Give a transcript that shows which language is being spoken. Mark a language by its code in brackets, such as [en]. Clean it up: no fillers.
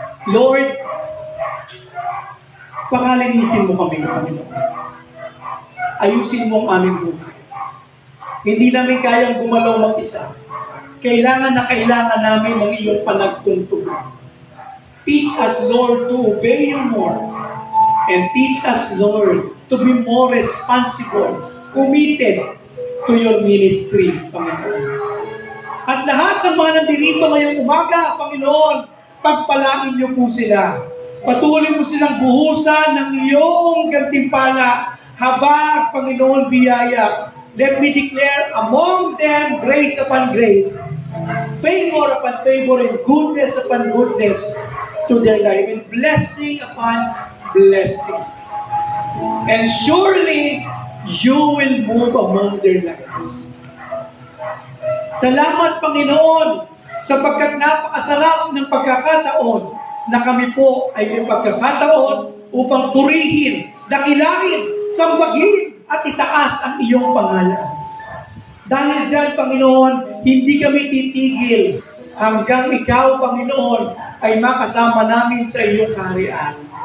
[tl] Lord, pakalinisin mo kami, Panginoon. Ayusin mo ang aming buhay. Hindi namin kayang gumalaw mag-isa. Kailangan namin ng iyong panagtuntunan. [en] Teach us, Lord, to obey you more. And teach us, Lord, to be more responsible, committed to your ministry, Panginoon. [tl] At lahat ng mga nandito ngayong umaga, Panginoon, pagpalain niyo po sila. Patuloy mo silang buhusan ng iyong gantimpala, habag, Panginoon, biyaya. [en] Let me declare among them grace upon grace, favor upon favor, and goodness upon goodness to their life, and blessing upon blessing. And surely, you will move among their lives. [tl] Salamat, Panginoon, sapagkat napakasarap ng pagkakataon na kami po ay may pagkakataon upang purihin, dakilain, sambahin, at itaas ang iyong pangalan. Dahil dyan, Panginoon, hindi kami titigil hanggang ikaw, Panginoon, ay makasama namin sa iyong kaharian.